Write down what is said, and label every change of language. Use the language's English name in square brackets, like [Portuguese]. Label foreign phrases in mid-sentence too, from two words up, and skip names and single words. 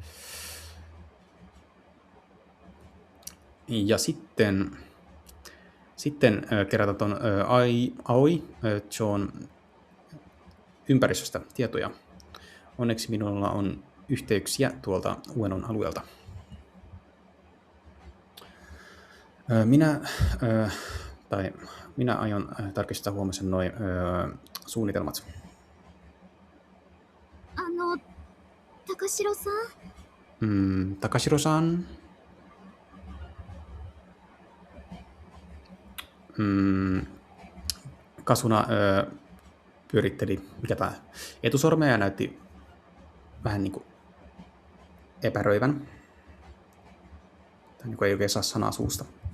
[Finnish] Ja sitten Sitten kerätä tuon Aoi John ympäristöstä tietoja. Onneksi minulla on yhteyksiä tuolta Uenon alueelta. Minä aion tarkistaa huomisen noin suunnitelmat. [Japanese] 高城さん [Finnish] Takashiro-san. Kasuna pyöritteli etusormea ja näytti vähän niin kuin epäröivän. Tai niin kuin ei oikein saa sanaa suusta.